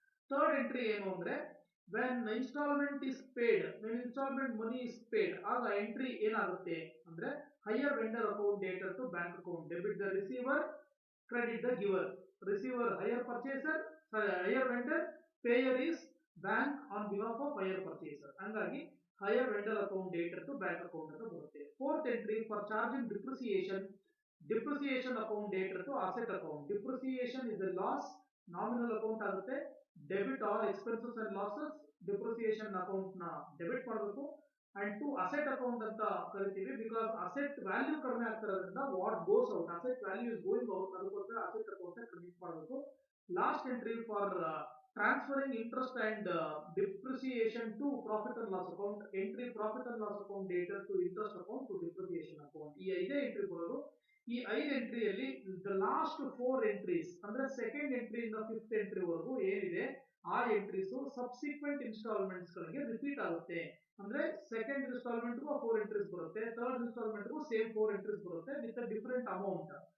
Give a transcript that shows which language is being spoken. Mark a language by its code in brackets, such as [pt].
[kn] Third entry ಏನು ಅಂದ್ರೆ [en] when installment is paid, when installment money is paid, [kn] ಆಗ entry ಏನಾಗುತ್ತೆ ಅಂದ್ರೆ higher vendor account debtor to bank account. [en] Debit the receiver, credit the giver. Receiver hirer purchaser, hirer vendor, payer is bank on behalf of hirer purchaser. [kn] ಹಂಗಾಗಿ [en] higher vendor account data to bank account [kn] ಅಂತ ಬರುತ್ತೆ. [en] Fourth entry for charging depreciation account data to asset account. Depreciation is a loss, nominal account [kn] ಆಗುತ್ತೆ. [en] Debit all expenses and losses, depreciation account [kn] ನ debit ಮಾಡಬೇಕು. [en] and to asset account [kn] ಅಂತ ಕರಿತೀವಿ, [en] because asset value [kn] ಕಡಿಮೆ ಆಗ್ತಿರೋದ್ರಿಂದ [en] what goes out, asset value is going out, [kn] ಅದಕ್ಕೋಸ್ಕರ [en] asset account [kn] ನ credit ಮಾಡಬೇಕು. [en] Last entry for transferring interest and depreciation to profit and loss account, entry profit and loss account data to interest account to depreciation account. [kn] ಈ ಐದೇ entry ಬರೋದು. ಈ 5 ಎಂಟ್ರಿಯಲ್ಲಿ the last 4 entries ಅಂದ್ರೆ second entry ಇಂದ 5th entry ವರೆಗೂ ಏನಿದೆ ಆ entries subsequent instalments ಗಳಿಗೆ ರಿಪೀಟ್ ಆಗುತ್ತೆ. ಅಂದ್ರೆ ಸೆಕೆಂಡ್ ಇನ್ಸ್ಟಾಲ್ಮೆಂಟ್ 4 ಎಂಟ್ರೀಸ್ ಬರುತ್ತೆ, ಥರ್ಡ್ ಇನ್ಸ್ಟಾಲ್ಮೆಂಟ್ ಸೇಮ್ 4 ಎಂಟ್ರೀಸ್ ಬರುತ್ತೆ ವಿತ್ ಡಿಫರೆಂಟ್ ಅಮೌಂಟ್.